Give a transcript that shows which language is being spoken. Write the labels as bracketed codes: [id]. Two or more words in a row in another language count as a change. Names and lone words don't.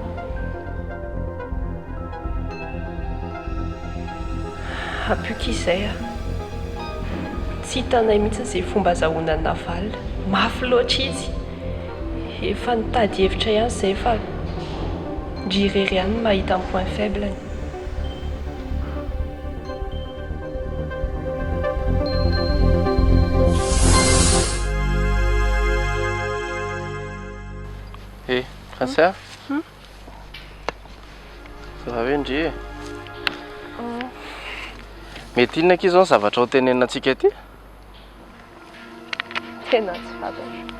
[mg] Ampioky izay tsy hitanay mihitsy izay fomba azahoana ny navalina. Mafy loatra izy. Efa nitady hevitra ihany izay fa ndry irery ihany mahita ny [fr] point faible- [mg] ny. Français? [fr] Ça va bien ndry? [mg] Mety inona akio zao ny zavatra ho tenenantsika ity? Tena tsy fantatra.